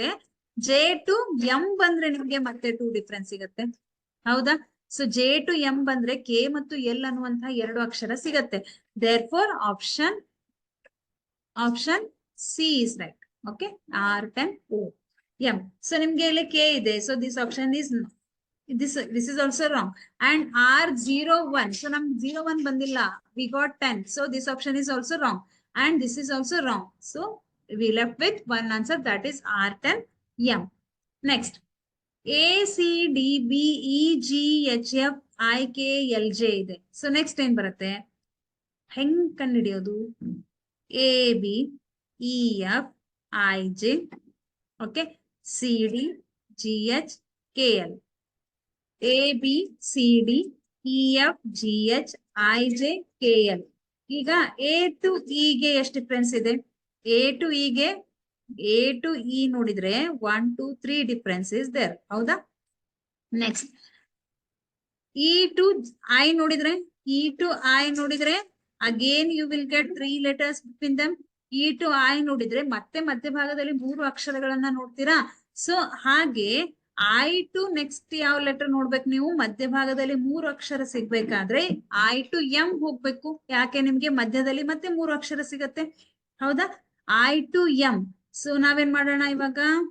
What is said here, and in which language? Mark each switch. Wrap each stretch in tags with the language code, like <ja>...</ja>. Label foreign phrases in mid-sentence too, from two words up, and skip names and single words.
<kn>ಜೆ ಟು ಎಂ ಬಂದ್ರೆ ನಿಮ್ಗೆ ಮತ್ತೆ 2 ಡಿಫ್ರೆನ್ಸ್ ಸಿಗತ್ತೆ. ಹೌದಾ, ಸೊ ಜೆ ಟು ಎಂ ಬಂದ್ರೆ ಕೆ ಮತ್ತು ಎಲ್ ಅನ್ನುವಂತಹ 2 ಅಕ್ಷರ ಸಿಗತ್ತೆ.</kn> <en>Therefore option C is right.</en> <kn>ಓಕೆ, R10M. ಸೊ ನಿಮ್ಗೆ ಇಲ್ಲಿ ಕೆ ಇದೆ.</kn> <en>so this option is this is also wrong.</en> <kn>And R01, so ನಮ್ಗೆ 01 ಬಂದಿಲ್ಲ,</kn> <en>we got 10. So this option is also wrong. And this is also wrong. So we left with one answer, that is R10M. Next, A, C, D, B, E, G, H, F, I,</en> <kn>K, L, J ಇದೆ. So next ಏನ್ ಬರುತ್ತೆ? ಹೆಂಗ್ ಕಂಡುಹಿಡಿಯೋದು?</kn> <en>A, B, E, F, I, J, okay, C, D, G, H, K, L. A, B, C, D, E, F, G, H, I, J, K, L.</en> <kn>ಈಗ A to E ಗೆ ಎಷ್ಟು ಡಿಫ್ರೆನ್ಸ್ ಇದೆ? A to E ನೋಡಿದ್ರೆ 1 2 3</kn> <en>difference is there.</en> <kn>ಹೌದಾ?</kn> <en>ನೆಕ್ಸ್ಟ್ E to I ನೋಡಿದ್ರೆ, E to I ನೋಡಿದ್ರೆ again you will get 3 letters between them.</en> <kn>E to I ನೋಡಿದ್ರೆ ಮತ್ತೆ ಮಧ್ಯಭಾಗದಲ್ಲಿ 3 ಅಕ್ಷರಗಳನ್ನ ನೋಡ್ತೀರಾ. ಸೊ ಹಾಗೆ ಐ ಟು ನೆಕ್ಸ್ಟ್ ಯಾವ ಲೆಟರ್ ನೋಡ್ಬೇಕು ನೀವು? ಮಧ್ಯಭಾಗದಲ್ಲಿ 3 ಅಕ್ಷರ ಸಿಗ್ಬೇಕಾದ್ರೆ ಐ ಟು ಎಂ ಹೋಗ್ಬೇಕು. ಯಾಕೆ? ನಿಮ್ಗೆ ಮಧ್ಯದಲ್ಲಿ ಮತ್ತೆ 3 ಅಕ್ಷರ ಸಿಗತ್ತೆ. ಹೌದಾ? ಐ ಟು ಎಂ. ಸೊ ನಾವೇನ್ ಮಾಡೋಣ ಇವಾಗ?</kn>